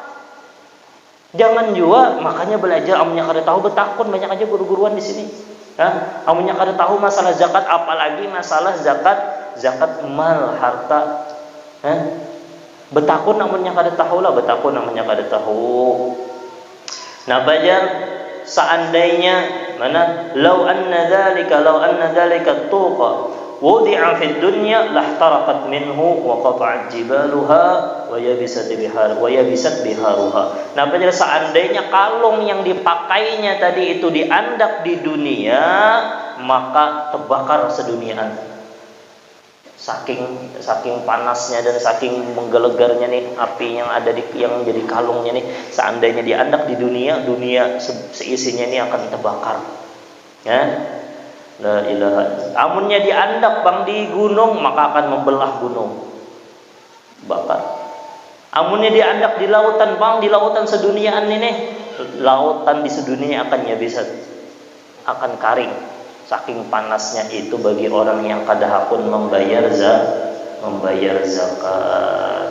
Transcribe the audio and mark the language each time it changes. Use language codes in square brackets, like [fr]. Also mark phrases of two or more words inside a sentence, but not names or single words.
[bjn] Jangan juga, makanya belajar amunnya kada tahu betakun, banyak aja guru-guruan di sini. Amunnya kada tahu masalah zakat, apalagi masalah zakat mal, harta. Betakun amunnya kada tahu lah, betakun amunnya kada tahu. Nah, belajar seandainya mana [ar] لو أن ذلك طوقا وضع في الدنيا لاحترقت منه وتقطعت جبالها ويبست بحارها. [bjn] Nah, belajar seandainya kalung yang dipakainya tadi itu diandak di dunia, maka terbakar seduniaan. Saking panasnya dan saking menggelegarnya nih api yang ada yang jadi kalungnya nih, seandainya diandak di dunia seisinya ini akan terbakar. [ar] لا إله. [bjn] Amunnya diandak bang di gunung, maka akan membelah gunung, bakar. Amunnya diandak di lautan bang, di lautan seduniaan ini, lautan di sedunia akan yabisat, akan karing. Saking panasnya itu bagi orang yang kada hakun membayar zakat.